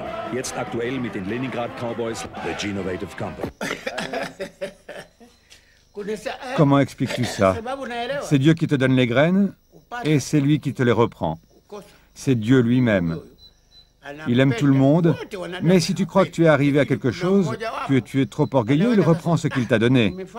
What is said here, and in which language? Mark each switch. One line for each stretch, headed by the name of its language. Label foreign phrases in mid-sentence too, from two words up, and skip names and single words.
German: Jetzt aktuell mit den Leningrad Cowboys, The Genovative Company.
French: Comment expliques-tu ça? C'est Dieu qui te donne les graines et c'est lui qui te les reprend. C'est Dieu lui-même. Il aime tout le monde, mais si tu crois que tu es arrivé à quelque chose, que tu es trop orgueilleux, il reprend ce qu'il t'a donné.